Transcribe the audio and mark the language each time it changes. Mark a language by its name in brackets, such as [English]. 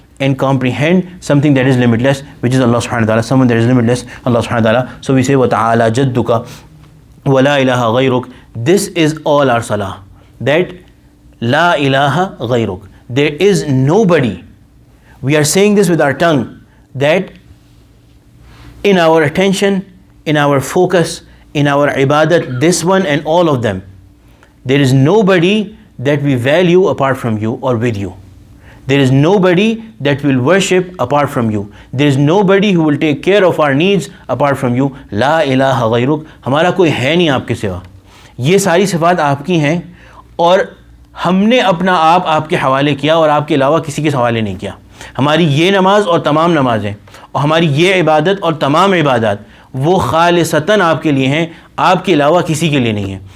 [English] and comprehend something that is limitless, which is Allah subhanahu wa ta'ala, someone that is limitless, Allah subhanahu wa ta'ala. So we say, [Arabic] وَتَعَالَى جَدُّكَ وَلَا إِلَهَ غَيْرُكَ. [English] This is all our salah, that [Arabic] La ilaha ghayruk. [English] There is nobody. We are saying this with our tongue, that in our attention, in our focus, in our ibadat, this one and all of them, there is nobody that we value apart from you or with you. There is nobody that will worship apart from you. There is nobody who will take care of our needs apart from you. [Arabic] La ilaha ghayruk. [Urdu] ہمارا کوئی ہے نہیں آپ کے سوا. یہ ساری صفات آپ کی ہیں اور ہم نے اپنا آپ کے حوالے کیا اور آپ کے علاوہ کسی کے حوالے نہیں کیا. ہماری یہ نماز اور تمام نمازیں اور ہماری یہ عبادت اور تمام عبادات وہ خالصتاً آپ کے لیے ہیں, آپ کے علاوہ کسی کے لیے نہیں ہیں.